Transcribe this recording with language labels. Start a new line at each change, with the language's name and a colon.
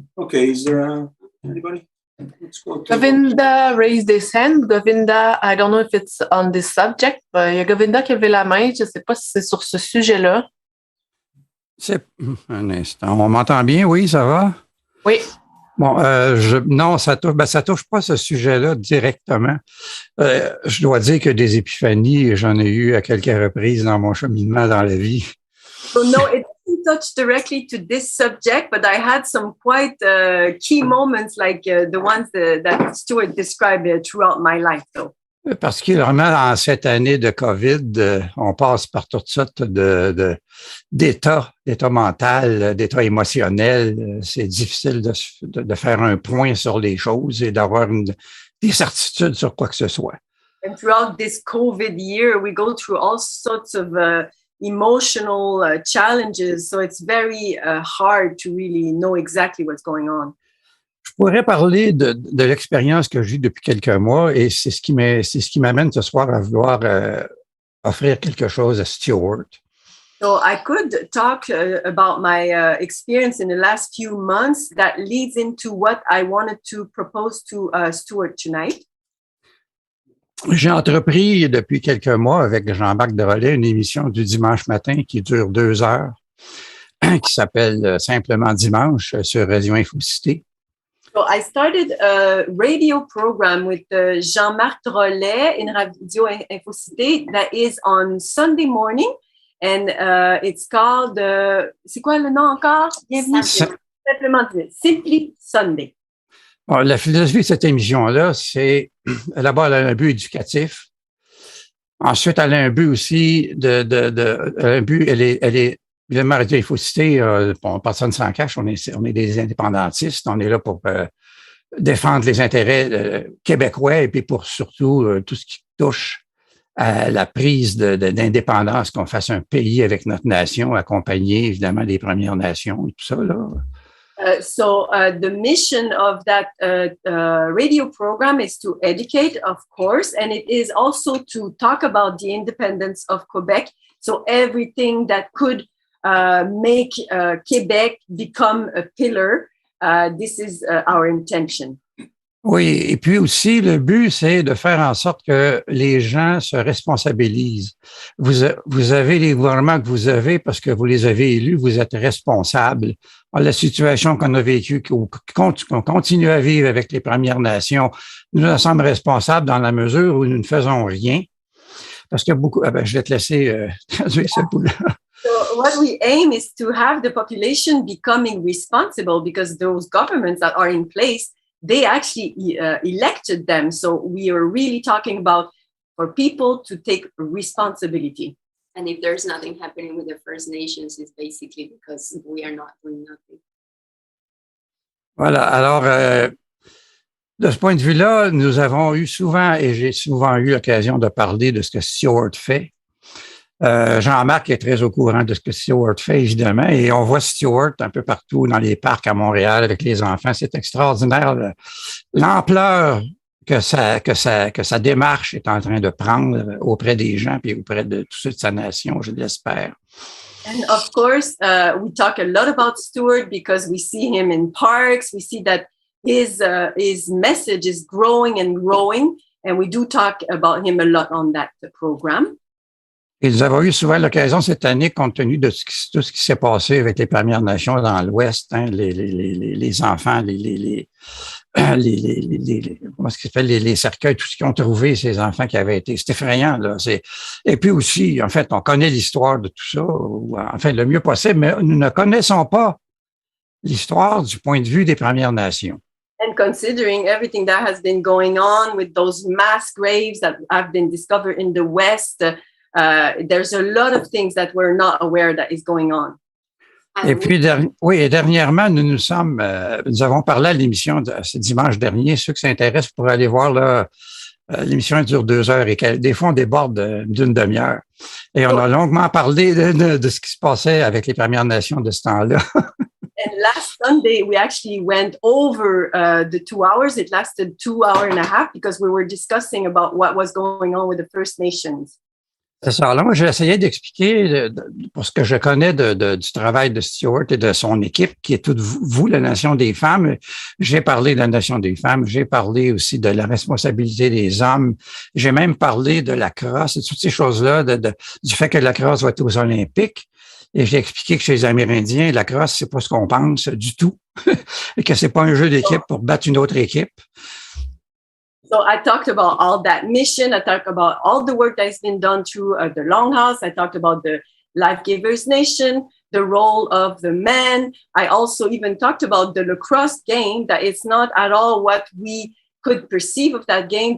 English: Okay, is there anybody? Let's go to Govinda raised his hand. Govinda, I don't know if it's on this subject, but
French: il y a Govinda qui a levé la main. Je ne sais pas si c'est sur ce sujet-là. Un instant. On m'entend bien? Oui, ça va? Oui. Bon, non, ça touche pas ce sujet-là directement. Je dois dire que des épiphanies, j'en ai eu à quelques reprises dans mon cheminement dans la vie.
English: So no, it doesn't touch directly to this subject, but I had some quite key moments like the ones that Stuart described throughout my life, though.
French: Particulièrement en cette année de COVID, on passe par toutes sortes d'états mental, d'états émotionnels. C'est difficile de faire un point sur les choses et d'avoir des certitudes sur quoi que ce soit.
English: And throughout this COVID year, we go through all sorts of emotional challenges, so it's very hard to really know exactly what's going on.
French: Je pourrais parler de l'expérience que j'ai eue depuis quelques mois et c'est ce qui m'amène ce soir à vouloir offrir quelque chose à Stuart.
English: So I could talk about my experience in the last few months that leads into what I wanted to propose to Stuart tonight.
French: J'ai entrepris depuis quelques mois avec Jean-Marc Drolet une émission du dimanche matin qui dure 2 heures, qui s'appelle simplement Dimanche sur Radio Infocité.
English: So I started a radio program with Jean-Marc Drolet in Radio Infocité that is on Sunday morning, and it's called,
French: c'est quoi le nom encore? Bienvenue.
English: Simplement Simply Sunday.
French: Bon, la philosophie de cette émission-là, c'est d'abord elle a un but éducatif. Ensuite, elle a un but aussi un but, elle est évidemment, Radio Infocité, personne s'en cache, on est des indépendantistes, on est là pour défendre les intérêts québécois et puis pour surtout tout ce qui touche à la prise d'indépendance, qu'on fasse un pays avec notre nation, accompagné évidemment des Premières Nations et tout ça, là.
English: So the mission of that radio program is to educate, of course, and it is also to talk about the independence of Quebec. So everything that could make Quebec become a pillar, this is our intention.
French: Oui, et puis aussi, le but, c'est de faire en sorte que les gens se responsabilisent. Vous avez les gouvernements que vous avez parce que vous les avez élus, vous êtes responsables. La situation qu'on a vécue, qu'on continue à vivre avec les Premières Nations, nous en sommes responsables dans la mesure où nous ne faisons rien. Parce que beaucoup... je vais te laisser traduire ce bout-là.
English: So what we aim is to have the population becoming responsible because those governments that are in place, they actually elected them. So we are really talking about for people to take responsibility. And if there's nothing happening with the First Nations, it's basically because we are not doing nothing.
French: Voilà. Alors, De ce point de vue-là, nous avons eu souvent, et j'ai souvent eu l'occasion de parler de ce que Stuart fait. Jean-Marc est très au courant de ce que Stuart fait, évidemment, et on voit Stuart un peu partout dans les parcs à Montréal avec les enfants. C'est extraordinaire l'ampleur que sa démarche est en train de prendre auprès des gens et auprès de tous ceux de sa nation, je l'espère.
English: And of course, we talk a lot about Stuart because we see him in parks. We see that his message is growing and growing, and we do talk about him a lot on that program.
French: Et nous avons eu souvent l'occasion cette année, compte tenu de tout ce qui s'est passé avec les Premières Nations dans l'Ouest, hein, les enfants, comment est-ce qu'il s'appelle, les cercueils, tout ce qu'ils ont trouvé, ces enfants qui avaient été, c'est effrayant, là. Et puis aussi, en fait, on connaît l'histoire de tout ça, enfin, le mieux possible, mais nous ne connaissons pas l'histoire du point de vue des Premières Nations.
English: And considering everything that has been going on with those mass graves that have been discovered in the West, there's a lot of things that we're not aware that is going on.
French: Et puis, et dernièrement, nous avons parlé à l'émission ce dimanche dernier. Ceux qui s'intéressent pourraient aller voir là. L'émission dure 2 heures et des fois, on déborde d'une demi-heure. Et on a longuement parlé de ce qui se passait avec les Premières Nations de ce temps-là.
English: And last Sunday, we actually went over the 2 hours. It lasted 2 hours and a half because we were discussing about what was going on with the First Nations.
French: C'est ça. Alors, moi, j'ai essayé d'expliquer, pour ce que je connais du travail de Stuart et de son équipe, qui est toute vous, la Nation des femmes. J'ai parlé de la Nation des femmes. J'ai parlé aussi de la responsabilité des hommes. J'ai même parlé de la crosse et toutes ces choses-là, du fait que la crosse va être aux Olympiques. Et j'ai expliqué que chez les Amérindiens, la crosse, c'est pas ce qu'on pense du tout. Et que c'est pas un jeu d'équipe pour battre une autre équipe.
English: So I talked about all that mission. I talked about all the work that has been done through the Longhouse. I talked about the Life Givers Nation, the role of the men. I also even talked about the lacrosse game, that it's not at all what we could perceive of that game.